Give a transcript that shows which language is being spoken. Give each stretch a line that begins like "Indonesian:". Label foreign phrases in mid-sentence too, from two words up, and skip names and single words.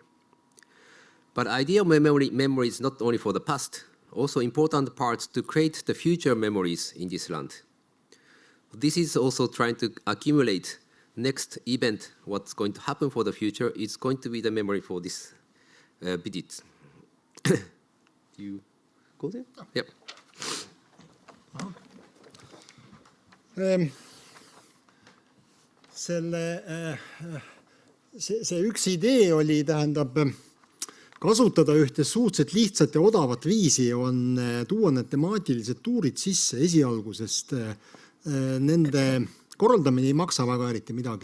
English: But idea of memory is not only for the past, also important parts to create the future memories in this land. This is also trying to accumulate next event, what's going to happen for the future is going to be the memory for this visit. You go there? Yep.
Estonian: See üks idee oli, tähendab, kasutada ühte suhteliselt lihtsat ja odavat viisi on tuua need temaatilised tuurid sisse esialgu, sest nende korraldamine ei maksa väga eriti midagi.